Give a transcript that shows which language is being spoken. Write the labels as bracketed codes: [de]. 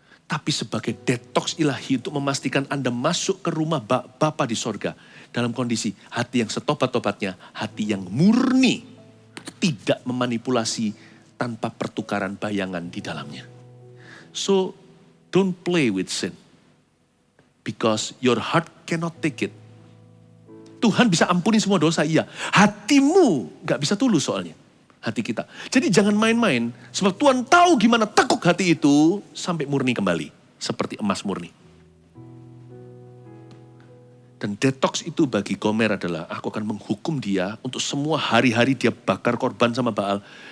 [id] Tapi sebagai detox ilahi untuk memastikan Anda masuk ke rumah Bapa di sorga. Dalam kondisi hati yang setobat-tobatnya, hati yang murni. Tidak memanipulasi tanpa pertukaran bayangan di dalamnya. [en] So, don't play with sin. Because your heart cannot take it. [id] Tuhan bisa ampuni semua dosa, iya. Hatimu gak bisa tulus soalnya. Hati kita. Jadi jangan main-main. Sebab Tuhan tahu gimana tekuk hati itu sampai murni kembali. Seperti emas murni. Dan detox itu bagi Gomer adalah aku akan menghukum dia untuk semua hari-hari dia bakar korban sama Baal.